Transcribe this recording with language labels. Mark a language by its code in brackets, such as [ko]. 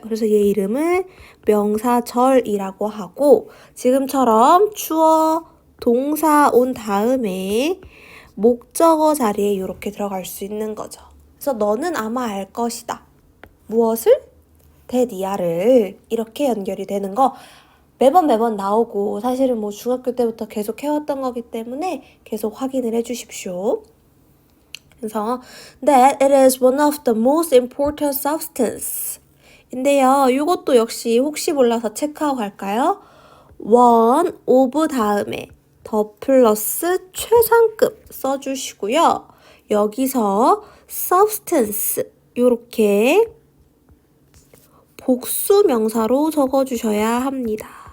[ko] 그래서 얘 이름을 명사절이라고 하고 지금처럼 주어, 동사 온 다음에 목적어 자리에 이렇게 들어갈 수 있는 거죠. 그래서 너는 아마 알 것이다. 무엇을? 대니아를 이렇게 연결이 되는 거 매번 나오고 사실은 뭐 중학교 때부터 계속 해왔던 거기 때문에 계속 확인을 해주십시오. [en] 그래서 that it is one of the most important substance [ko] 인데요. 이것도 역시 혹시 몰라서 체크하고 갈까요? [en] one of [ko] 다음에 더 플러스 최상급 써주시고요. 여기서 substance 이렇게 복수 명사로 적어주셔야 합니다.